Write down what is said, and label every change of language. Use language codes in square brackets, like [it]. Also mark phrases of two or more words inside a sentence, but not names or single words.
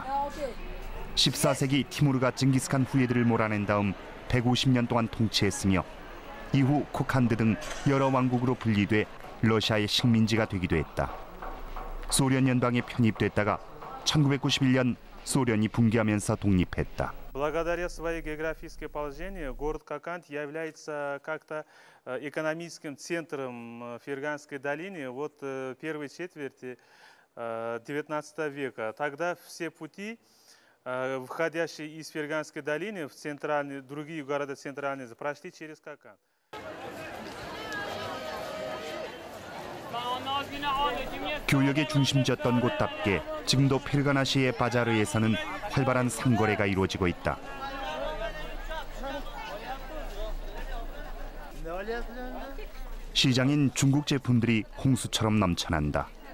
[ko] 14세기 티무르가 징기스칸 후예들을 몰아낸 다음 150년 동안 통치했으며 이후 코칸드 등 여러 왕국으로 분리돼 러시아의 식민지가 되기도 했다. 소련 연방에 편입됐다가 1991년 소련이 붕괴하면서 독립했다. [ru] Благодаря своей географическое положение, город Коканд является как-то экономическим центром Ферганской долины вот первой четверти XIX века. Тогда все пути, входящие из Ферганской долины в центральные, другие города центральные, прошли через Коканд. [ko] 교역의 중심지였던 곳답게 지금도 페르가나시의 바자르에서는 활발한 상거래가 이루어지고 있다. 시장인 중국 제품들이 홍수처럼 넘쳐난다.